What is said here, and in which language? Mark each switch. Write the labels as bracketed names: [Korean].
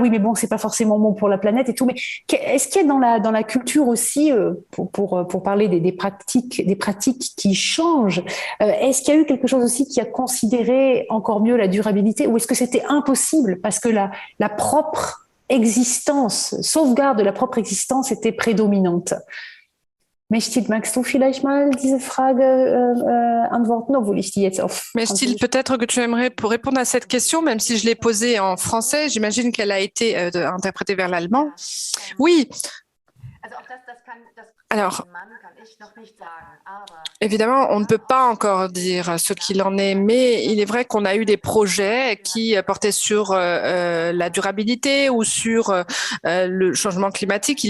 [French] Oui, mais bon, c'est pas forcément bon pour la planète et tout. Mais est-ce qu'il y a dans la culture aussi, pour parler des pratiques qui changent, est-ce qu'il y a eu quelque chose aussi qui a considéré encore mieux la durabilité, ou est-ce que c'était impossible parce que la propre existence, sauvegarde de la propre existence était prédominante? [German] Mestil, magst du vielleicht mal diese Frage antworten, obwohl ich die jetzt auf [French] Mestil, peut-être que tu aimerais pour répondre à cette question, même si je l'ai posée en français, j'imagine qu'elle a été interprétée vers l'allemand. Oui. Alors, évidemment, on ne peut pas encore dire ce qu'il en est, mais il est vrai qu'on a eu des projets qui portaient sur la durabilité ou sur le changement climatique.